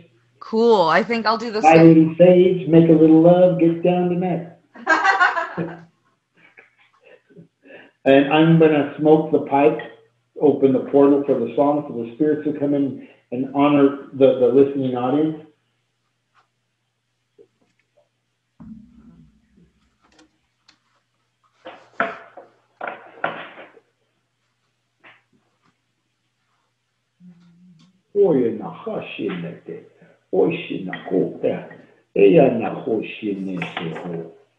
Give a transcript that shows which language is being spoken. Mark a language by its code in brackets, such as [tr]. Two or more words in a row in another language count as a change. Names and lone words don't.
[en] Cool. I think I'll do the same. Light a little sage, make a little love, get down to that. And I'm gonna smoke the pipe, open the portal for the song, for the spirits to come in and honor the listening audience. Oye na hashinete, oishi na kota, eya na hoshinete ho.